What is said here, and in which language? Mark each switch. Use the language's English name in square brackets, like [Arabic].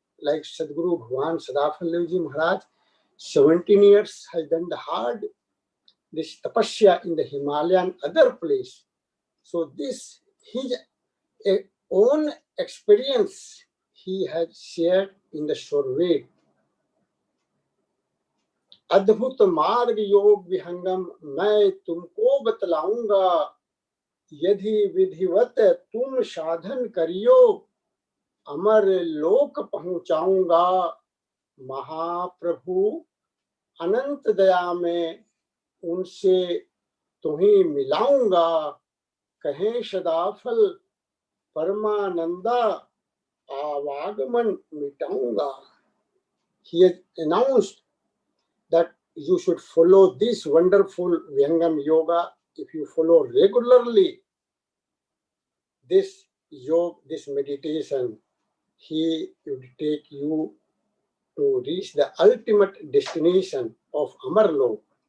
[English] Like Sadguru Bhagwan Sadafalji Maharaj, 17 years has done the hard this tapasya in the Himalayan other place. So this his own experience he has shared in the short way. [Hindi] अद्भुत मार्ग योग विहंगम मैं तुमको बतलाऊंगा यदि विधिवत तुम साधन करियो अमर लोक पहुंचाऊंगा महाप्रभु अनंत दया में उनसे तुम्हें मिलाऊंगा कहें सदाफल परमानंदा आवागमन मिटाऊंगा. [English] He has announced that you should follow this wonderful Vihangam yoga. If you follow regularly this yoga, this meditation, he would take you to reach the ultimate destination of Amarlok.